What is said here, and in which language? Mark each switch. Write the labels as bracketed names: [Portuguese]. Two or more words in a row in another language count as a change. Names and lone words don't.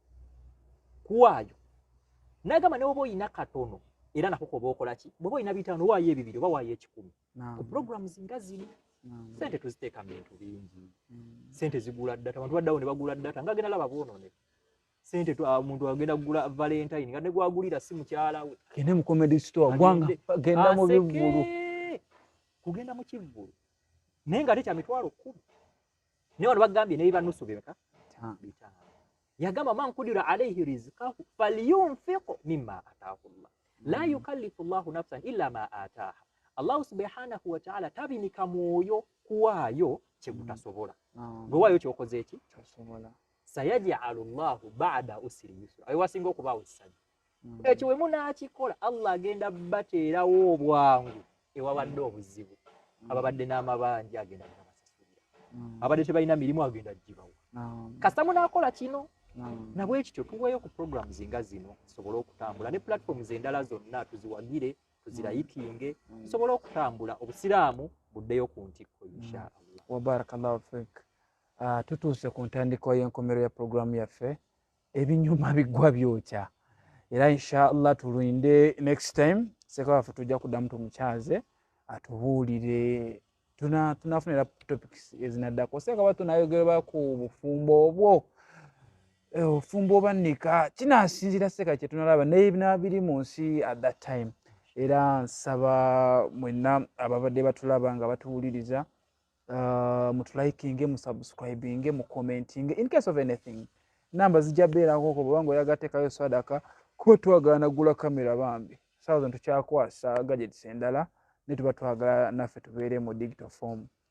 [Ganda] kuwaayo n'agamba ne bw'oba oyina katono era nako koba okola ki bw'oba oyina bitaano waayo ebibiri oba waayo 10 ku programs nga zino sente tuziteeka mu bintu bingi sente zigula ddata abantu baddawo ne bagula ddata ng'agenda laba bwonooneka sente omuntu agenda kugula valentine nga ne gwagulira si mukyala we gende mu comedy store gwanga genda mu bivulu kugenda mu kivulu naye nga tekya mitwalo 10 naye wano bagambye ne bibanusu beka bitaano yagamba [Arabic] من قدر عليه رزقه فلينفق مما آتاه الله لا يكلف الله نفسا إلا ما آتاها الله سبحانه وتعالى [Ganda] tabinika mwoyo kuwaayo kyegutasobola gwe waayo kyokoze eki kyosobola [Arabic] سيجعل الله بعد عسر يسرا [Ganda] ayo wasinga okubaawo essajja ekyo we munaakikola Allah agenda bateerawo obwangu ewabadde obuzibu ababadde n'amabanja agenda basasulira abadde tebalina mirimu agenda gibawo kasita munaakola kino nabwe ekityo tuweeyo ku programs nga zino tusobole okutambula ne platforms endala zonna tuziwagire tuzirayikinge tusobole okutambula obusiraamu buddeyo ku ntikko inshaallah [Arabic] وبارك الله فيك [Ganda] tutuuse ku ntandikwa y'enkomero ya programu yaffe ebinyuma bigwa byokya era inshaallah tulinde [English] next time [Ganda] seka waffe tujja kuddamu tumukyaze atubuulire tunafunira topics ezinaddako seka ba tunayogera ku bufumbo obwo obufumbo obannika kinasinzira seka kye tunalaba n'ebina biri mu nsi [English] at that time [Ganda] era nsaba mwenna ababadde batulaba nga batuwuliriza mutulaikinge musubscribinge mucommentinge [English] in case of anything [Ganda] namba zijja beerako ko bwanga oyagateekayo sadaka kuba twagala gula kamera bambi saawa zino tukyakwasa gadgets endala ne tuba twagala naffe tubeere mu [English] digital form